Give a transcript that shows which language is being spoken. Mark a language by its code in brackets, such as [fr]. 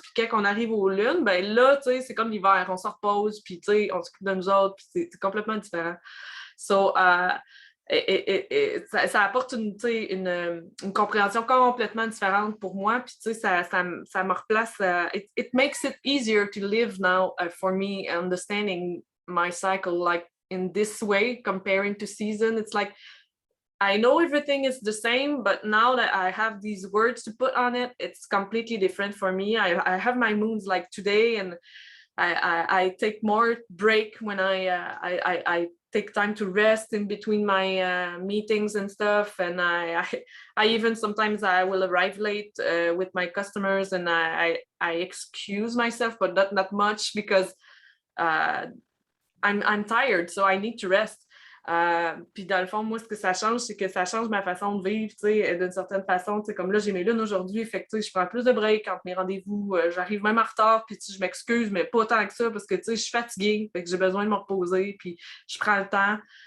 [fr] Puis quand on arrive aux lunes, ben là, c'est comme l'hiver. On se repose, puis on s'occupe de nous autres. Puis c'est complètement différent. So, ça apporte une compréhension complètement différente pour moi. Puis, tu sais, ça me replace. [en] It makes it easier to live now for me, understanding my cycle like in this way, comparing to season. It's like I know everything is the same, but now that I have these words to put on it, it's completely different for me. I have my moons like today, and I take more break when I take time to rest in between my meetings and stuff. And I even sometimes I will arrive late with my customers, and I excuse myself, but not that much because I'm tired, so I need to rest. [fr] Puis dans le fond, moi, ce que ça change, c'est que ça change ma façon de vivre, tu sais, d'une certaine façon. Tu sais, comme là, j'ai mes lunes aujourd'hui, fait que tu sais, je prends plus de break entre mes rendez-vous. J'arrive même en retard, puis tu sais, je m'excuse, mais pas tant que ça, parce que tu sais, je suis fatiguée, fait que j'ai besoin de me reposer, puis je prends le temps.